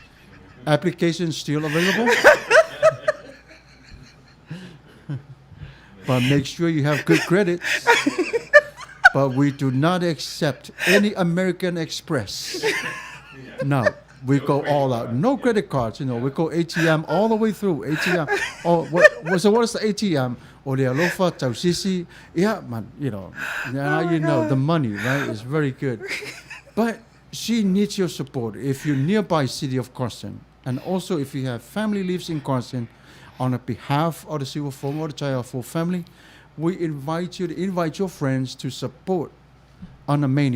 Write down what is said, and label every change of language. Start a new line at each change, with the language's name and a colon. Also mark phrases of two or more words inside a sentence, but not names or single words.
English: Application still available. But make sure you have good credit. But we do not accept any American Express. No. We go all out. No credit cards, you know. We go ATM all the way through. ATM. So what is the ATM?
Samoan: O le alofa, tausisi.
English: Yeah, man, you know. Now you know the money, right? Is very good. But she needs your support. If you're nearby city of Carson, and also if you have family lives in Carson, on behalf of the Civil Form or the Child for family, we invite you to invite your friends to support Anna Meni.